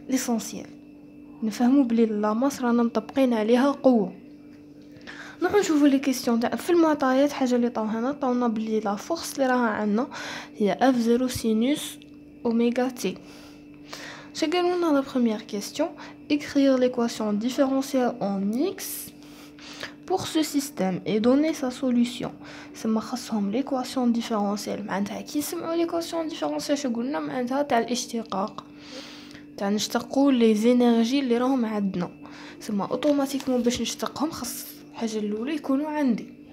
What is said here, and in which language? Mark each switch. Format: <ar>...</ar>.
<ar>ليسونسيال نفهموا بلي لاماس رانا مطبقين عليها قوه. نروح نشوفوا لي كيسيون تاع في المعطيات. حاجه اللي طاونا بلي لا فورس اللي راها عندنا هي اف 0 سينوس اوميغا تي. شا قالوا لنا لا بروميير كيسيون</ar> <fr>écrire l'équation différentielle en x pour ce système et donner sa solution.</fr> <ar>سما خاصهم l'équation différentielle. معناتها كي نسمعوا l'équation différentielle شو قلنا؟ معناتها تاع الاشتقاق، تاع نشتقوا لي زينيرجي اللي راهم عندنا. سما اوتوماتيكمون باش نشتقهم خاص الحاجه الاولى يكونوا عندي.</ar>